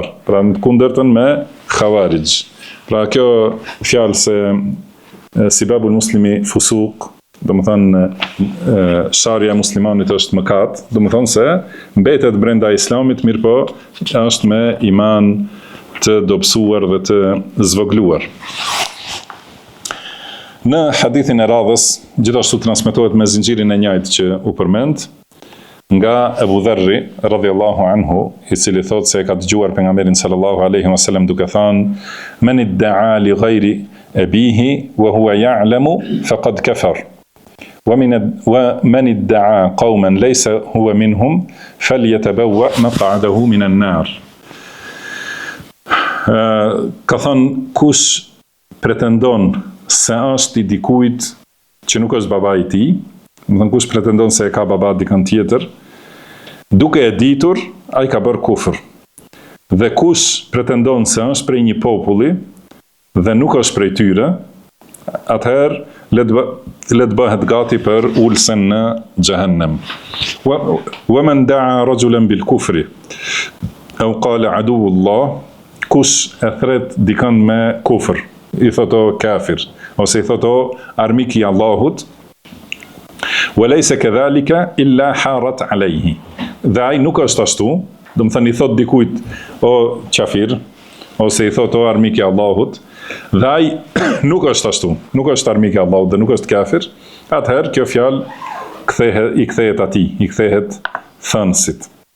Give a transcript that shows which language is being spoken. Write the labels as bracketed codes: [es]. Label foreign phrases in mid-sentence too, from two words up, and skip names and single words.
[sq] Pra në të kundërtën me xhavarij. Pra kjo fjalë se [ar] سباب المسلم فسوق, [sq] do të thënë sharja e muslimanit është mëkat, do të thënë se mbetet brenda islamit, mirë po është me iman të dobësuar dhe të zvogluar. Në hadithin e radhës, gjithashtu transmetohet me zinxhirin e njëjtë që u përmend, nga Abu Dharri [ar] رضي الله عنه, [sq] i cili thotë se ka dëgjuar pejgamberin [ar] صلى الله عليه وسلم [sq] duke thënë: [ar] "من ادعى لغير أبيه وهو يعلم فقد كفر. ومن ادعى قوما ليس هو منهم فليتبوأ مقعده من النار." [sq] Ka thënë, kush pretendon se është i dikujt që nuk është baba i tij, do të thënë kush pretendon se e ka baba dikën tjetër, duke e ditur, ai ka bërë kufër. Dhe kush pretendon se është prej një populli dhe nuk është prej tyre, atëherë le të bëhet gati për ulsen në xhehenem. [ar] ومن دعا رجلا بالكفر أو قال عدو الله, [sq] kush e thret dikën me kufër, i thoto kafir, ose i thoto armik i Allahut, [ar] وليس كذلك إلا حار عليه. [sq] Dhe ai nuk është ashtu, do të thënë i thot dikujt o kafir, ose i thot o armik i Allahut, dhe ai nuk është ashtu, nuk është armik i Allahut dhe nuk është kafir, atëherë kjo fjalë i kthehet atij, i kthehet thënësit.